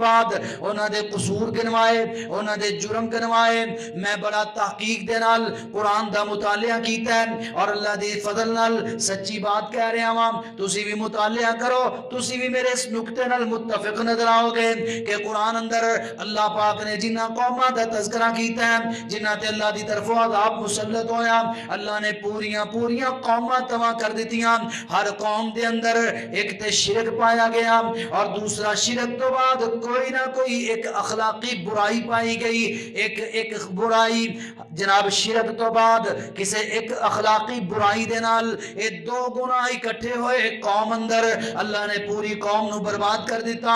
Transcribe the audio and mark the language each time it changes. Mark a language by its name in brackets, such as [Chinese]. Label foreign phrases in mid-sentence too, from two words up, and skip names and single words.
[Punjabi] بعد انہاں دے قصور گنوائے انہاں دے جرم گنوائے میں بڑا تحقیق دے نال قرآن دا مطالعہ کیتا ہے اور اللہ دے فضل نال سچی بات کہہ رہے ہیں تسی بھی مطالعہ کرو تسی بھی میرے اس نکتے نال متفق نظر آؤ گے کہ قرآن اندر اللہ پاک نے جنہ قوماں دا تذکرہ کیتا ہے جنہ تے اللہ دی طرف عذاب مسلط ہویا اللہ نے پوریاں قوماں تباہ کر دیتیاں ہر قوم دے اندر ایک تے شرک پایا گیا اور دوسرا شرک تو بعد کوئی نہ کوئی ایک اخلاقی برائی پائی گئی. ایک برائی جناب شرک تو بعد کسے ایک اخلاقی برائی دے نال اے دو گناہ اکٹھے ہوئے قوم اندر اللہ نے پوری قوم نو برباد کر دیتا.